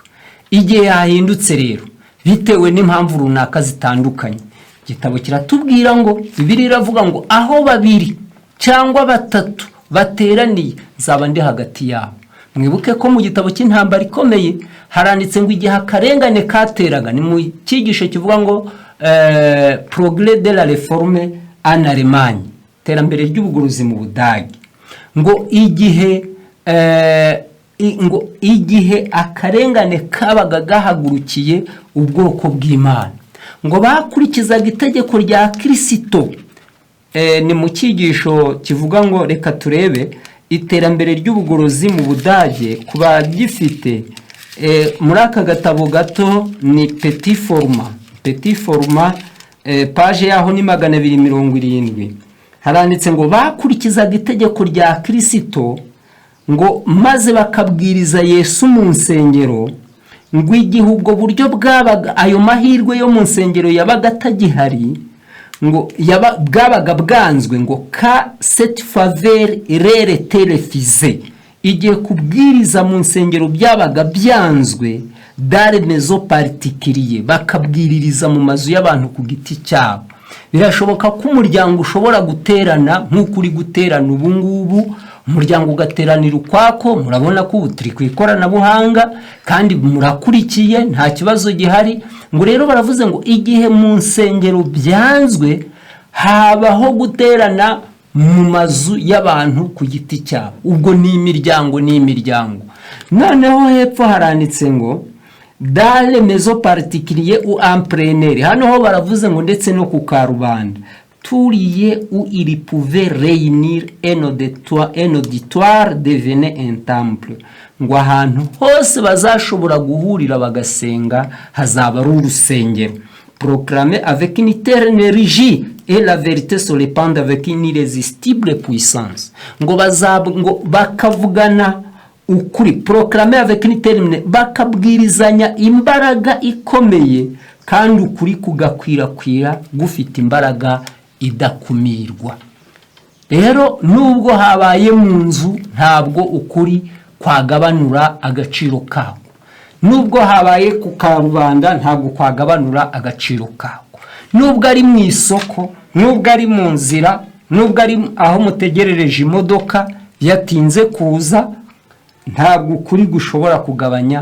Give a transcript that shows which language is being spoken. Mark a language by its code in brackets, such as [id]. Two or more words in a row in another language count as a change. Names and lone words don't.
[rw] Igihe hahindutse rero bitewe n'impamvu runaka zitandukanye, igitabo kiratubwira ngo, Bibiliya iravuga ngo aho 2 cyangwa 3 bateraniye nzaba ndi hagati yabo. Mwibuke ko mu gitabo cy'intambara ikomeye haranditse ngo igihe akarengane kateraga, ni mu cyigisho kivuga ngo [fr] progrès de la réforme en Allemagne, [rw] terambere ry'ubugorozi mu Budage. Ngo igihe akarengane kabaga gahagurukiye ubwoko bw'Imana, ngo bakurikizaga itegeko rya Kristo. Ni mu cyigisho kivuga ngo, reka turebe iterambere ry'ubugorozi mu Budage kuba gifite muri aka gatabo gato, ni [fr] petit format [rw] page yaho ni 270. Haranditse ngo bakurikizaga itegeko rya Kristo, ngo maze bakabwiriza Yesu mu nsengero. Ngo igihe ubwo buryo bwabaga, ayo mahirwe yo mu nsengero yabaga atagihari, ngo bwabaga bwanzwe ngo ka [fr] cette faveur [rw] rere telefize, igihe kubwiriza mu nsengero byabaga byanzwe dare mezo particulier, bakabwiririza mu mazu y'abantu ku giti cyabo. Birashoboka ko umuryango ushobora guterana nk'uko uri guterana ubu ngubu, umuryango ugateranira ukwako, murabona ko ubu turi ku ikoranabuhanga kandi murakurikiye nta kibazo gihari. Ngo rero baravuze ngo igihe mu nsengero byanzwe habaho guterana mu mazu y'abantu ku giti cyabo, ubwo ni imiryango. Noneho hepfo haranditse ngo [fr] dans les maisons particulières ou en plein air, [rw] hano ho baravuze ngo ndetse no ku karubanda, [fr] tout lieu où il pouvait réunir un auditoire devenait un temple, [rw] ngo ahantu hose bazashobora guhurira bagasenga hazaba ari urusengero. [fr] Proclamé avec une telle énergie et la vérité se répand avec une irrésistible puissance, [rw] ngo bakavugana ukuri, [fr] proclamé avec une telle, [rw] bakabwirizanya imbaraga ikomeye kandi ukuri kugakwirakwira gufite imbaraga idakumirwa. Rero nubwo habaye mu nzu ntabwo ukuri kwagabanura agaciro kawo, nubwo habaye ku karubanda ntabwo kwagabanura agaciro kawo, nubwo ari mu isoko, nubwo ari mu nzira, nubwo ari aho mutegerereje imodoka yatinze kuza, ntabwo ukuri gushobora kugabanya.